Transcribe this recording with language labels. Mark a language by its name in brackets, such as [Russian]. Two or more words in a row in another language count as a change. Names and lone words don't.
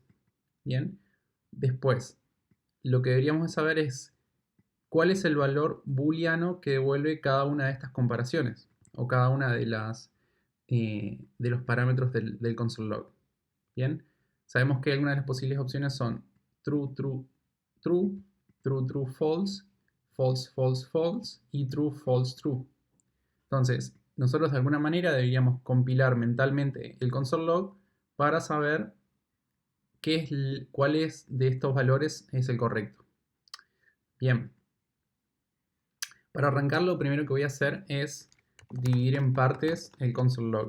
[Spanish] Bien, después lo que deberíamos saber es cuál es el valor booleano que devuelve cada una de estas comparaciones o cada una de los parámetros del [English] console log. [Spanish] Bien, sabemos que algunas de las posibles opciones son [English] true, true, true, true, true, false, false, false, false [Spanish] y [English] true, false, true. [Spanish] Entonces, nosotros de alguna manera deberíamos compilar mentalmente el [English] console log [Spanish] para saber cuál es de estos valores es el correcto. Bien, para arrancar lo primero que voy a hacer es dividir en partes el [English] console log.